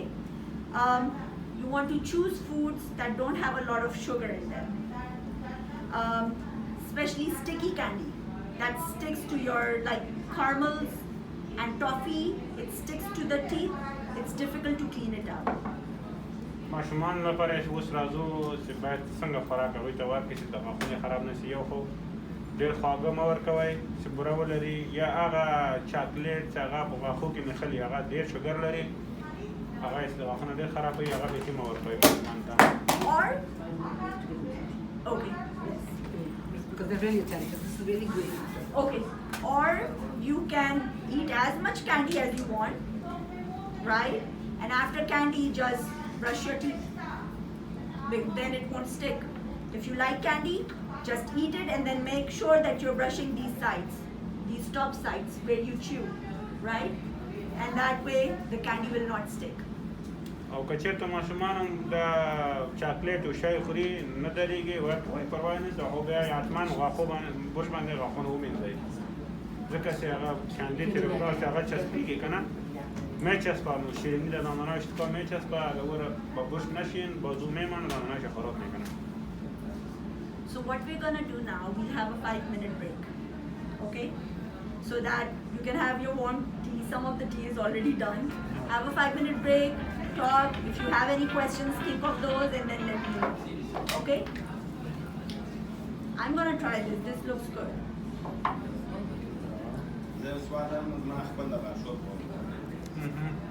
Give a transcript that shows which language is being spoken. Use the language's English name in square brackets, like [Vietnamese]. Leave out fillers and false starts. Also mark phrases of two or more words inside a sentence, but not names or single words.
[English] You want to choose foods that don't have a lot of sugar in them. Especially sticky candy that sticks to your, like caramels and toffee, it sticks to the teeth. It's difficult to clean it out. [Pashto] ماشومان لپاره اوس راځو چې باید څنګه خوراک هغوی ته ورکړي چې د غاښونه خراب نه شي. یو خو ډېر خواږه مه ورکوئ چې بوره ولري، یا هغه چاکلیټ چې هغه په غاښو کې نښلي هغه ډېر شوګر لري، هغه یې د غاښونه ډېر خرابوي، هغه بیخي مه ورکوئ ماشومان ته. [English] Or, okay, Because they're really authentic. This is really good. okay. Or you can eat as much candy as you want, right? And after candy, just brush your teeth. Then it won't stick. If you like candy, just eat it and then make sure that you're brushing these sides, these top sides where you chew, right? and that way the candy will not stick. [Pashto] او کچېرته ماشومان هم د چاکلیټ او شی خوري نه درېږي ورته وایي پروا نه ده خو بیا حتما غاښو باندې برش باندې غاښونه ومینځئ ځکه چې هغه کاندي چې روغتیا چې هغه چسبېږي [Persian] که نه میچسبه شیرینی در دندانهایش تو میچسبه اگر او را با برش نشین بازو میمانه دندانهایش خراب میکنه. [English] So what we're gonna do now, we'll have a 5-minute break, okay? So that you can have your warm tea. Some of the tea is already done. Have a 5-minute break, talk. If you have any questions, think of those and then let me know, okay? I'm gonna try this. This looks good. [Pashto] زه سوالم ما خپل د غاښو